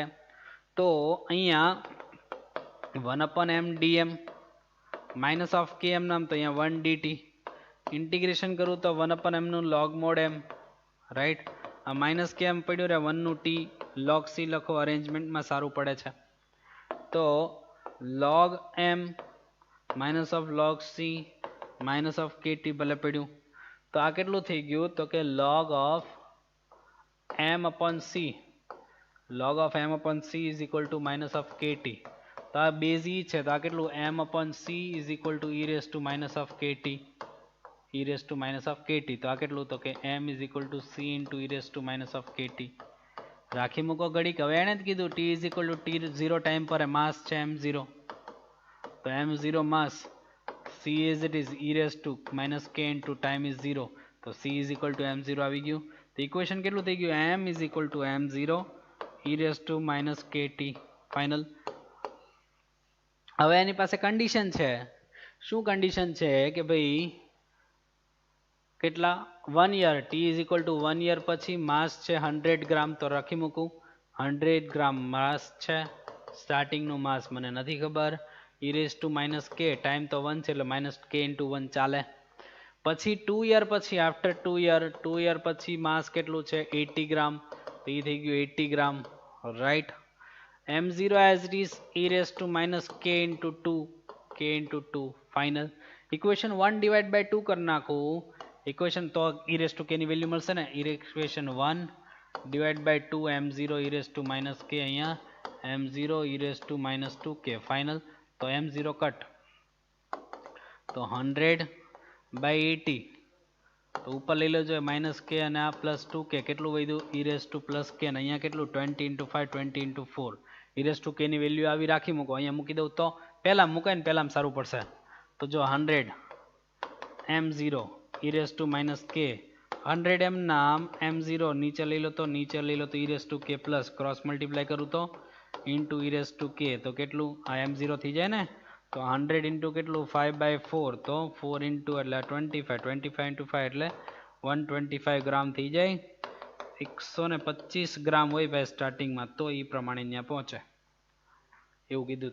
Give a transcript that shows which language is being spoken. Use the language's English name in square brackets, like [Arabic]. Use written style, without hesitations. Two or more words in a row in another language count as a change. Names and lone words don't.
[Gujarati] તો અહીંયા 1/m dm [English] minus of [Gujarati] k m નામ, તો અહીંયા 1 dt, ઇન્ટિગ્રેશન કરું તો 1/m નું [English] log mod m, [Gujarati] રાઈટ. આ [English] minus k m [Gujarati] પડ્યું રે, 1 નું t log c લખો, અરેન્જમેન્ટમાં સારું પડે છે. [English] તો log m minus of log c minus of kt [Gujarati] ભલે પડ્યું, તો આ કેટલું થઈ ગયું, તો કે [English] log of m upon c, log of m upon c is equal to minus of kt. [Gujarati] તો આ બેઝ e છે, તો આ કેટલું, [English] m upon c is equal to e raised to minus of kt, e raised to minus of kt. [Gujarati] તો આ કેટલું, તો કે [English] m is equal to c into e raised to minus of kt. [Gujarati] રાખી મૂકો ઘડીક. હવે એણે જ કીધું [English] t is equal to t0 [Gujarati] ટાઈમ પર માસ છે m0, તો m0 માસ, [English] c as it is e raised to minus k into time is 0, તો c is equal to m0 [Gujarati] આવી ગયું. તો ઇક્વેશન કેટલું થઈ ગયું, [English] m is equal to m0 e raised to minus kt, [Gujarati] ફાઇનલ. હવે એની પાસે કન્ડિશન છે, શું કન્ડિશન છે કે ભાઈ કેટલા, [English] 1 year, t is equal to 1 year [Gujarati] પછી માસ છે 100 ગ્રામ, તો રાખી મૂકું 100 ગ્રામ માસ છે, સ્ટાર્ટિંગનું માસ મને નથી ખબર, [English] e raise to minus k, [Gujarati] ટાઈમ તો 1 છે એટલે [English] minus k into 1 [Gujarati] ચાલે. પછી 2 યર પછી, [English] after 2 year [Gujarati] પછી માસ કેટલું છે 80 ગ્રામ, તો એ થઈ ગયું 80 ગ્રામ, રાઈટ. [English] m0 as it is e raised to minus k into 2, k into 2 ફાઇનલ. equation 1 divide by 2 [Gujarati] કરી નાખું, [English] ઇક્વેશન તો e raised to k ની વેલ્યુ [Gujarati] મળશે ને, [English] equation 1 divide by 2 m0 e raised to minus k, અહીંયા m0 e raised to minus 2k final. [Gujarati] તો m0 કટ, તો 100 બાય 80, તો ઉપર લઈ લેજો [English] minus k [Gujarati] અને આ પ્લસ 2k, કેટલું વધ્યું [English] e raised to plus k, [Gujarati] અને અહીંયા કેટલું [English] 20 into 5 20 into 4, e raised to k [Gujarati] ની વેલ્યુ આવી રાખી મૂકો, અહીંયા મૂકી દઉં તો પહેલા મૂકાય ને પહેલામાં સારું પડશે. તો જો [English] 100 m0 e raised to minus k, [Gujarati] 100 m નામ m0 નીચે લઈ લો, તો નીચે લઈ લો તો [English] e raised to k plus cross multiply [Gujarati] કરું તો [English] into e raised to k, [Gujarati] તો કેટલું આ m0 થઈ જાય ને, તો 100 ઇન્ટુ કેટલું 5/4, તો 4 ઇન્ટુ એટલે 25, 25 ઇન્ટુ 5 એટલે 125 ગ્રામ થઈ જાય. 125 ગ્રામ હોય ભાઈ સ્ટાર્ટિંગમાં, તો એ પ્રમાણે ત્યાં પહોંચે એવું કીધું.